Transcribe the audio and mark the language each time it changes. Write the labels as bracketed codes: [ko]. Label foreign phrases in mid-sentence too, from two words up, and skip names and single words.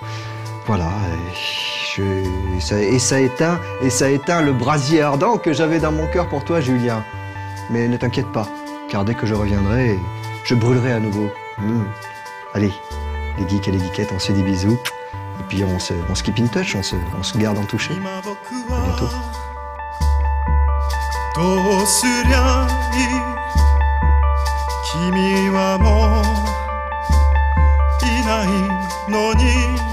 [fr] Voilà, et ça éteint le brasier ardent que j'avais dans mon cœur pour toi, Julien. Mais ne t'inquiète pas, car dès que je reviendrai, je brûlerai à nouveau. Allez, les geeks et les geekettes, on se dit bisous. Et puis on se [en] keep in touch, [fr] on se garde en touché. À bientôt. [ja] どうすりゃいい君はもういないのに